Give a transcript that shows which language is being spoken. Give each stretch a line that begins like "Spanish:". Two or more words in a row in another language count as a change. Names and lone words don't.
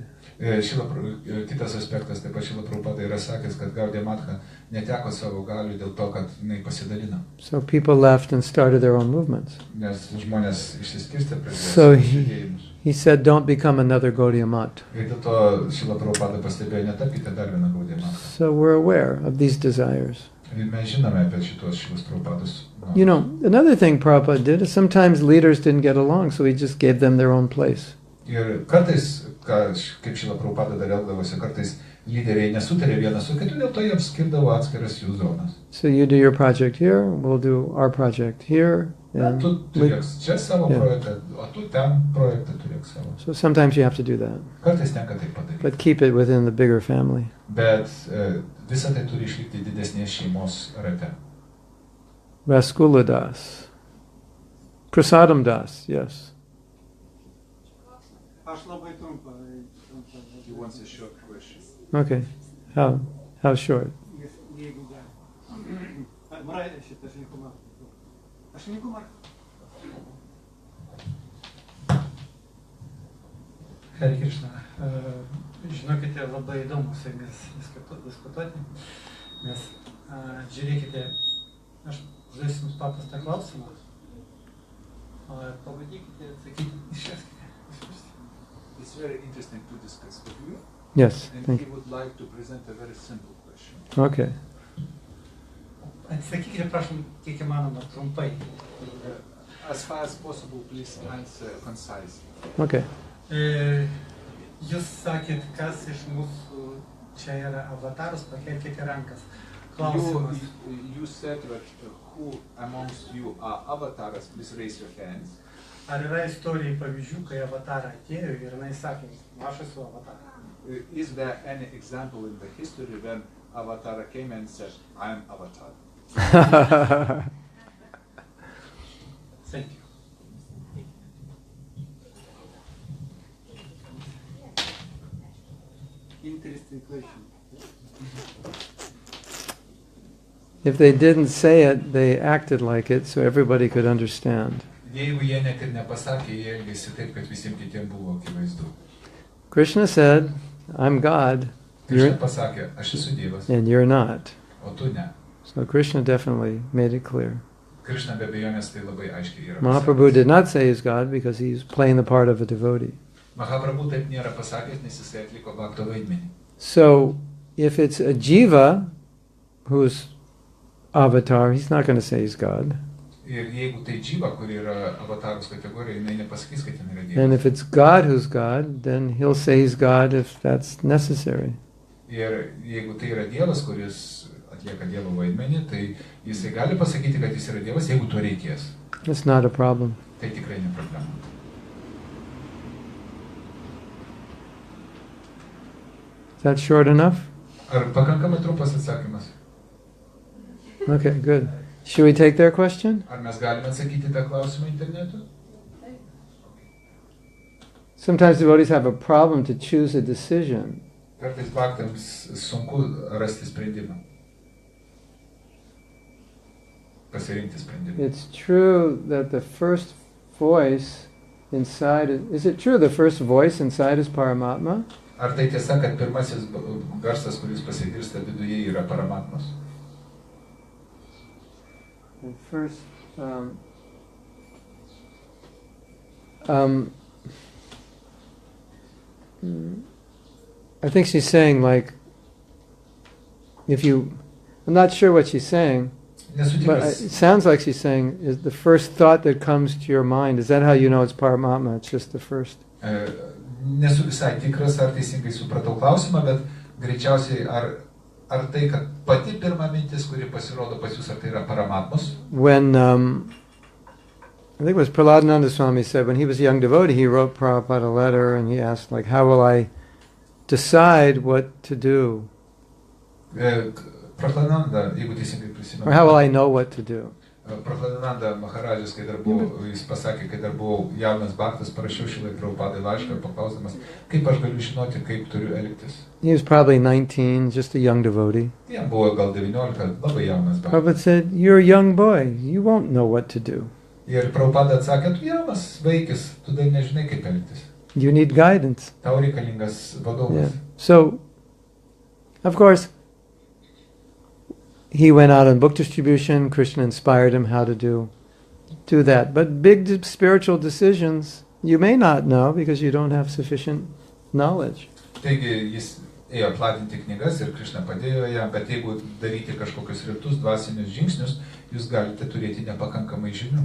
Lithuanian: Kitas aspektas, taip pat Šila Prabhupada yra sakęs, kad Gaudiya Matha neteko savo galių dėl to, kad jinai pasidalino.
English: So people left and started their own movements.
Lithuanian: Nes žmonės išsiskirstė prie
English: So
Lithuanian: judėjimus.
English: he said, don't become another Gaudiya Math.
Lithuanian: Ir dėl to Šila Prabhupada pastebėjo, netapkite dar vieną Gaudiya Matha.
English: So we're aware of these desires.
Lithuanian: Ir mes žinome apie šitos Šilos Prabhupados. norus.
English: Another thing Prabhupada did is sometimes leaders didn't get along, so he just gave them their own place.
Lithuanian: Ir kartais kaip Šrila Prabhupada dar elgdavosi, kartais lyderiai nesutarė vienas su kitu, dėl to jiems skirdavo atskiras jų zonas.
English: So you do your project here, we'll do our project here. And
Lithuanian: Tu turėk čia savo projektą, o tu ten projektą turėk savo.
English: so sometimes you have to do that,
Lithuanian: Kartais tenka tai padaryti.
English: but keep it within the bigger family.
Lithuanian: Bet visą tai turi išlikti didesnės šeimos rate.
English: Rasgula Das. Prasadam Das, yes.
Lithuanian: Aš labai trumpa.
English: He wants a short question. Okay. How short?
Lithuanian: Jeigu gali. Marai šitą šnikumą. Aš šnikumą. Hare Krishna. Žinokite, labai įdomu su jumis diskutuoti, nes žiūrėkite, aš užduosiu jums paprastą klausimą, pabandykite atsakyti, išverskite.
English: It's very interesting to discuss with you, Yes. and Thank he you. would like to present a very simple question. Okay.
Lithuanian: Atsakykite, prašom, kiek įmanoma trumpai.
English: As far as possible, please answer concisely. Okay.
Lithuanian: Jūs sakėt, kas iš mūsų čia yra avataras, pakelkite rankas. Klausimas.
English: You said that who amongst you are avatars, please raise your hands.
Lithuanian: Ar yra istorijai pavyzdžių, kai avatarą atėjo ir jinai sakė, aš esu avatarą?
English: Is there any example in the history when Avatar came and said, I am Avatar? Thank you. Interesting question. If they didn't say it, they acted like it so everybody could understand.
Lithuanian: Jeigu jie net ir nepasakė, jie elgėsi taip, kad visiems kitiems buvo akivaizdu.
English: Krishna said, I'm God,
Lithuanian: Krishna pasakė, aš esu Dievas,
English: and you're not.
Lithuanian: o tu ne.
English: So Krishna definitely made it clear.
Lithuanian: Krishna be abejonės tai labai aiškiai yra
English: Mahaprabhu
Lithuanian: pasakęs.
English: did not say he's God because he's playing the part of a devotee.
Lithuanian: Mahaprabhu taip nėra pasakęs, nes jisai atliko bhakto vaidmenį.
English: So if it's a jiva who's avatar, he's not going to say he's God.
Lithuanian: Ir jeigu tai džyva, kuri yra avatarus kategorija, jinai nepasakys, kad ten yra
English: And
Lithuanian: Dievas.
English: if it's God who's God, then he'll say he's God if that's necessary.
Lithuanian: Ir jeigu tai yra Dievas, kuris atlieka Dievo vaidmenį, tai jisai gali pasakyti, kad jis yra Dievas, jeigu to reikės.
English: It's not a problem.
Lithuanian: Tai tikrai ne problema.
English: Is that short enough?
Lithuanian: Ar pakankamai trumpas atsakymas?
English: Okay, good. Should we take their question?
Lithuanian: Ar mes galime atsakyti tą klausimą internetu?
English: Sometimes devotees have a problem to choose a decision.
Lithuanian: Kartais bhaktams sunku rasti sprendimą. Pasirinkti sprendimą.
English: It's true that the first voice inside is it true the first voice inside is Paramatma?
Lithuanian: Ar tai tiesa, kad pirmasis garsas, kuris pasigirsta viduje, yra Paramatmos?
English: The first I think she's saying like if you I'm not sure what she's saying,
Lithuanian: Nesu
English: but
Lithuanian: tikras,
English: it sounds like she's saying is the first thought that comes to your mind, is that how you know it's Paramatma? It's just the first.
Lithuanian: nesu visai tikras, ar teisingai supratau klausimą, bet greičiausiai ar tai, kad pati pirma mintis, kuri pasirodo pas jūs, ar tai yra Paramatmos?
English: When I think it was Prahladananda Swami said when he was a young devotee, he wrote Prabhupada a letter and he asked like, how will I decide what to do?
Lithuanian: Prahladananda, jeigu teisingai prisimenu.
English: Or how will I know what to do?
Lithuanian: Prahladananda Maharadžas, kai dar buvo, jis pasakė, kai dar buvau jaunas bhaktas, parašiau Šrilai Prabhupadai laišką, paklausdamas, kaip aš galiu žinoti, kaip turiu elgtis.
English: He was probably 19, just a young devotee.
Lithuanian: Jam buvo gal 19, labai jaunas bhaktas.
English: Prabhupada said, you're a young boy, you won't know what to do.
Lithuanian: Ir Prabhupada atsakė, tu jaunas vaikis, tu dar nežinai, kaip elgtis.
English: You need guidance.
Lithuanian: Tau reikalingas
English: Yeah.
Lithuanian: vadovas.
English: So, of course, he went out on book distribution. Krishna inspired him how to do that. But big spiritual decisions, you may not know because you don't have sufficient knowledge.
Lithuanian: Taigi jis ėjo platinti knygas ir Krishna padėjo jam, bet jeigu daryti kažkokius rimtus dvasinius žingsnius, jūs galite turėti nepakankamai žinių.